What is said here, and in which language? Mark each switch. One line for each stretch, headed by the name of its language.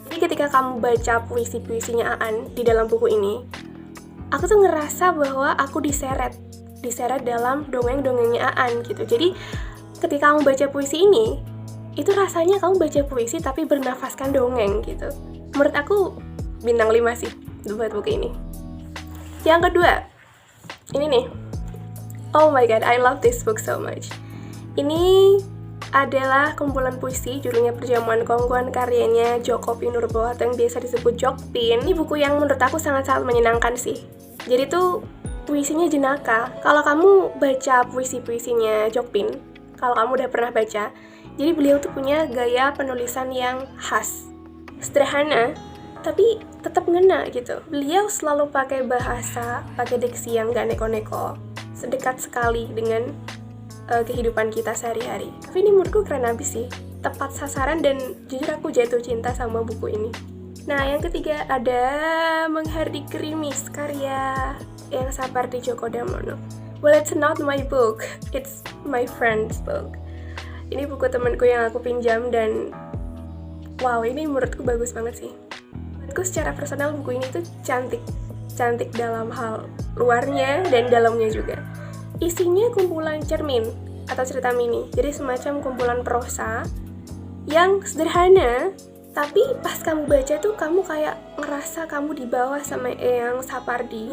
Indonesian: Jadi ketika kamu baca puisi-puisinya Aan di dalam buku ini, aku tuh ngerasa bahwa aku diseret dalam dongeng-dongengnya Aan gitu. Jadi ketika kamu baca puisi ini, itu rasanya kamu baca puisi tapi bernafaskan dongeng gitu. Menurut aku bintang 5 sih buat buku ini. Yang kedua, ini nih.
English: Oh my god, I love this book so much.
Indonesian: Ini adalah kumpulan puisi, judulnya Perjamuan Kongguan, karyanya Djoko Pinurbo atau yang biasa disebut Jokpin. Ini buku yang menurut aku sangat-sangat menyenangkan sih. Jadi tuh puisinya jenaka. Kalau kamu baca puisi-puisinya Jokpin, kalau kamu udah pernah baca, jadi beliau tuh punya gaya penulisan yang khas, sederhana, tapi tetap ngena gitu. Beliau selalu pakai bahasa, pakai diksi yang gak neko-neko, sedekat sekali dengan kehidupan kita sehari-hari. Tapi ini menurutku keren abis sih, tepat sasaran dan jujur aku jatuh cinta sama buku ini. Nah, yang ketiga ada Menghardik Gerimis, karya Eyang Sapardi Djoko Damono.
English: Well, it's not my book, it's my friend's book.
Indonesian: Ini buku temanku yang aku pinjam dan wow, ini menurutku bagus banget sih. Menurutku secara personal buku ini tuh cantik dalam hal luarnya dan dalamnya juga. Isinya kumpulan cermin atau cerita mini, jadi semacam kumpulan prosa yang sederhana, tapi pas kamu baca tuh kamu kayak ngerasa kamu di bawah sama Eyang Sapardi.